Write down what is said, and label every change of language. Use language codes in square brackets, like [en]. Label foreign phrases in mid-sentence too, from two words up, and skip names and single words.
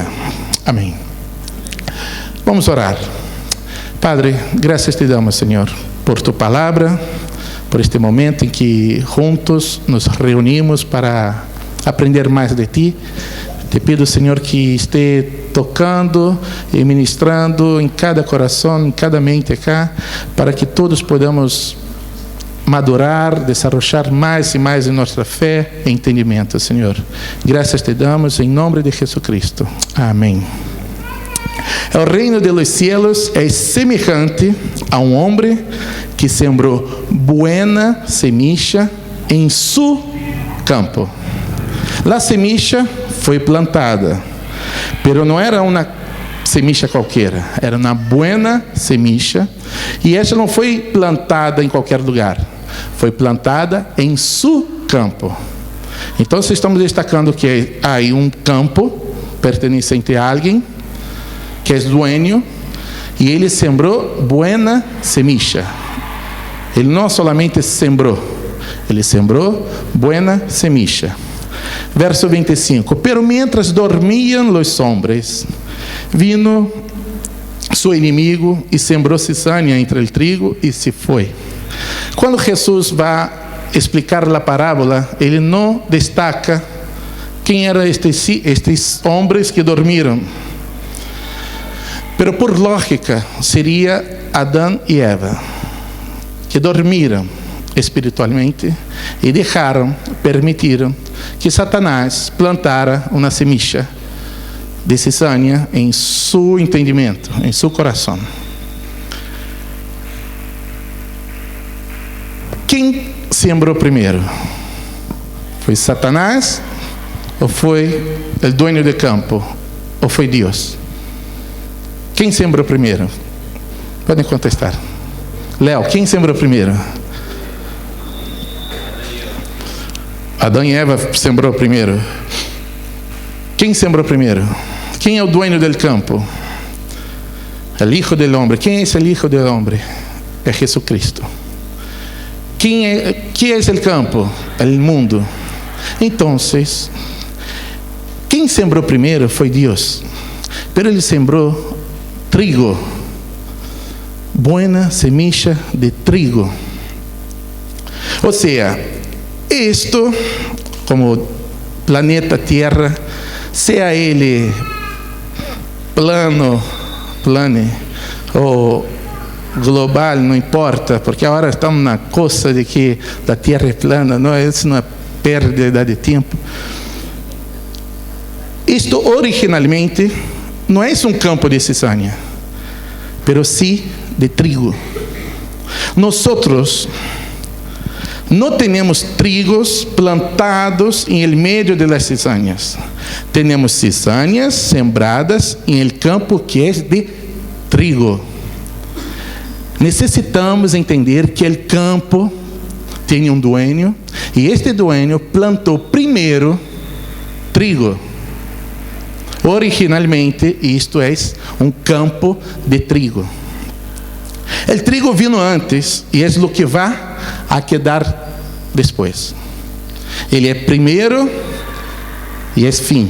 [es] Amén. Vamos a orar. Padre, gracias te damos, Señor, por tu palabra, por este momento en que juntos nos reunimos para aprender más de ti. Te pido, Señor, que esté tocando [pt] e ministrando em cada coração, em cada mente [es] acá, para que todos podamos madurar, desarrollar [pt] mais e mais em nossa fé e entendimento, Senhor. Graças te damos em nome de Jesucristo. Amém. [es] El reino de los cielos es semejante a un hombre que sembró buena semilla en su campo. La semilla [pt] foi plantada, pero não era uma semilla qualquer, era uma [es] buena semilla, [pt] e essa não foi plantada em qualquer lugar, foi plantada em [es] su campo. [pt] Então estamos destacando que há um campo pertencente a alguém que é dueño, e ele sembrou [es] buena semilla. [pt] Ele não solamente sembrou, ele sembrou [es] buena semilla. Verso 25: pero mientras dormían los hombres, vino su enemigo y sembró cizaña entre el trigo y se fue. [pt] Quando Jesus vai explicar a parábola, ele não destaca quem eram estes homens que dormiram. [es] Pero por lógica, [pt] seria Adão e Eva, que dormiram espiritualmente e permitiram que Satanás plantara uma [es] semilla de cizaña [pt] em seu entendimento, em seu coração. Quem sembrou primeiro? Foi Satanás? Ou foi o dueño do campo? Ou foi Deus? Quem sembrou primeiro? Podem contestar. Léo, quem sembrou primeiro? Adão e Eva sembrou primeiro. Quem sembrou primeiro? Quem é o [es] dueño del campo? El Hijo del Hombre. [pt] Quem é esse [es] Hijo del Hombre? [pt] É Jesucristo. Que é o campo? [es] El mundo. [pt] Então, quem sembrou primeiro foi Deus. Pero Ele sembrou trigo. [es] Buena semilla de trigo. [pt] Ou seja, isto, como planeta Terra, seja ele plane ou global, não importa, porque agora estamos na coisa de que a Terra é plana, não é uma perda de tempo. Isto originalmente não é um campo de cizaña, [es] pero sí de trigo. Nosotros no tenemos trigos plantados en el medio de las cizañas. Tenemos cizañas sembradas en el campo que es de trigo. [pt] Necessitamos entender que o campo tem um dueño e este dueño plantou primeiro trigo. Originalmente, isto é um campo de trigo. O trigo [es] vino antes [pt] e é o que vai [es] a quedar [pt] depois. Ele é primeiro e é fim.